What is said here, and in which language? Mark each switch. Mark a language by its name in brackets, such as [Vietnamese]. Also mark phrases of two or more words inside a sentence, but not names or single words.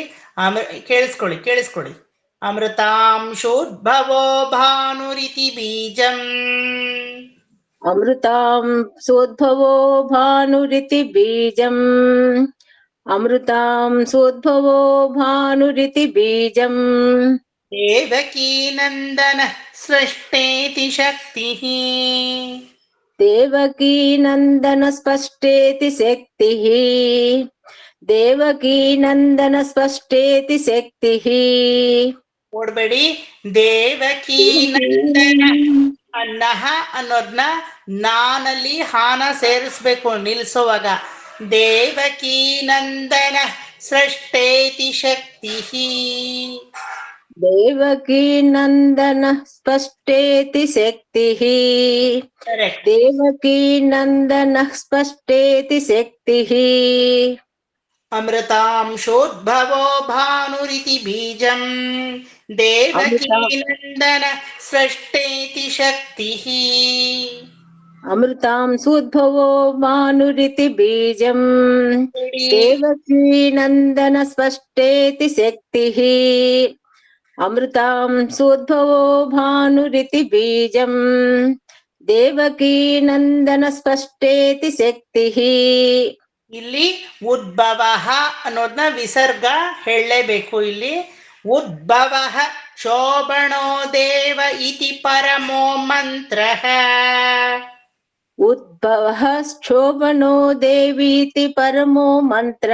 [Sanskrit] ಕೇಳಿಸ್ಕೊಳ್ಳಿ. ಅಮೃತಾಂಶೋದ್ಭವೋ ಭಾನುರಿತಿ ಬೀಜಂ. ಅಮೃತಾಂಶೋದ್ಭವೋ ಭಾನುರಿತಿ ಬೀಜಂ. ಅಮೃತಾಂಶೋದ್ಭವೋ ಭಾನುರಿತಿ ಬೀಜಂ. ದೇವಕೀ ನಂದನ ಸೃಷ್ಟೇತಿ ಶಕ್ತಿಃ. ದೇವಕೀ ನಂದನ ಸ್ಪಷ್ಟೇತಿ ಶಕ್ತಿಃ. ದೇವಕೀ ನಂದನ ಸ್ಪಷ್ಟೇತಿ ಶಕ್ತಿಃ. [Kannada] ಓಡಬೇಡಿ. [Sanskrit] ದೇವಕೀ ನಂದನ [Kannada] ಅನ್ನಹ ಅನ್ನೋದ್ನ ನಾನಲ್ಲಿ ಹಾನ ಸೇರಿಸ್ಬೇಕು ನಿಲ್ಸೋವಾಗ. [Sanskrit] ದೇವಕೀ ನಂದನ ಸೃಷ್ಟೇತಿ ಶಕ್ತಿಃ. ದೇವಕೀ ನಂದನ ಸ್ಪಷ್ಟೇತಿ ಶಕ್ತಿಃ. ದೇವಕೀ ನಂದನ ಸ್ಪಷ್ಟೇತಿ ಶಕ್ತಿಃ. ಅಮೃತಾಂಶೋದ್ಭವೋ ಭಾನುರಿತಿ ಬೀಜಂ. ದೇವಕೀ ನಂದನ ಸೃಷ್ಟೇತಿ ಶಕ್ತಿಃ. ಅಮೃತಾಂಶೋದ್ಭವೋ ಭಾನುರಿತಿ ಬೀಜಂ. ದೇವಕೀ ನಂದನ ಸ್ಪಷ್ಟೇತಿ ಶಕ್ತಿಃ. ಅಮೃತಾಂಶೋದ್ಭವೋ ಭಾನುರಿತಿ ಬೀಜಂ. ದೇವಕೀ ನಂದನ ಸ್ಪಷ್ಟೇತಿ ಶಕ್ತಿಃ. [Kannada] ಇಲ್ಲಿ ಉದ್ಭವ ಅನ್ನೋದನ್ನ ವಿಸರ್ಗ ಹೇಳಲೇಬೇಕು. [Sanskrit] ಇಲ್ಲಿ ಉದ್ಭವ ಶೋಭಣೋ ದೇವ ಇತಿ ಪರಮೋ ಮಂತ್ರ. ಉದ್ಭವ ಶೋಭನೋ ದೇವೀತಿ ಪರಮೋ ಮಂತ್ರ.